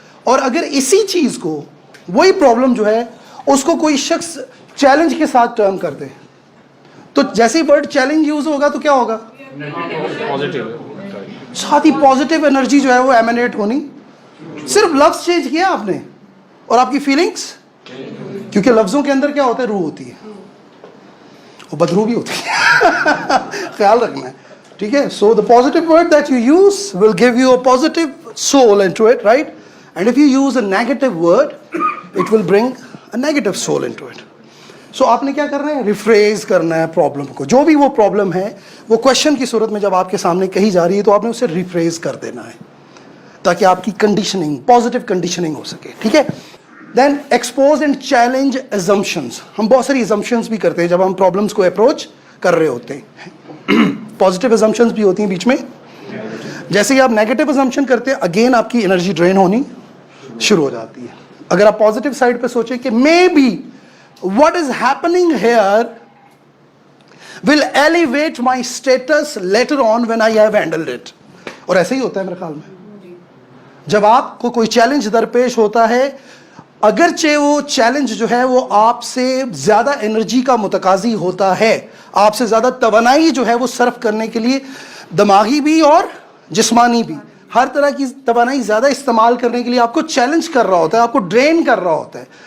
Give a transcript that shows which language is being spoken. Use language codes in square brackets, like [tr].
[ur] اور اگر اسی چیز کو, وہی پرابلم جو ہے اس کو کوئی شخص چیلنج کے ساتھ ٹرم کر دے تو جیسے ہی ورڈ چیلنج یوز ہوگا تو کیا ہوگا؟ ساتھ ہی پازیٹیو انرجی جو ہے وہ ایمینیٹ ہونی. صرف لفظ چینج کیا آپ نے اور آپ کی فیلنگس, کیونکہ لفظوں کے اندر کیا ہوتا ہے؟ روح ہوتی ہے, وہ بدروح بھی ہوتی ہے, خیال رکھنا ہے, ٹھیک ہے. [en] So the positive word that you use will give you a positive soul into it, right. And if you use a negative word it will bring a negative soul into it. [ur] سو آپ نے کیا کرنا ہے؟ ریفریز کرنا ہے problem کو. جو بھی وہ پرابلم ہے وہ کوشچن کی صورت میں جب آپ کے سامنے کہی جا رہی ہے تو آپ نے اسے ریفریز کر دینا ہے تاکہ آپ کی کنڈیشننگ, پازیٹیو کنڈیشننگ ہو سکے, ٹھیک ہے. [en] Then expose and challenge assumptions. [ur] ہم بہت ساری ایزمپشنز بھی کرتے ہیں جب ہم پرابلمس کو اپروچ کر رہے ہوتے ہیں. پازیٹیو ایزمپشنز بھی ہوتی ہیں بیچ میں. جیسے ہی آپ نیگیٹو ایزمپشن کرتے ہیں اگین آپ کی انرجی ڈرین ہونی شروع ہو جاتی ہے. اگر آپ پازیٹیو سائڈ پہ سوچیں کہ [en] May be what is happening here will elevate my status later on when I have handled it. [ur] اور ایسے ہی ہوتا ہے میرے خیال میں, جب آپ کو کوئی چیلنج درپیش ہوتا ہے, اگرچہ وہ چیلنج جو ہے وہ آپ سے زیادہ انرجی کا متقاضی ہوتا ہے, آپ سے زیادہ توانائی جو ہے وہ صرف کرنے کے لیے, دماغی بھی اور جسمانی بھی, ہر طرح کی توانائی زیادہ استعمال کرنے کے لیے آپ کو چیلنج کر رہا ہوتا ہے, آپ کو ڈرین کر رہا ہوتا ہے.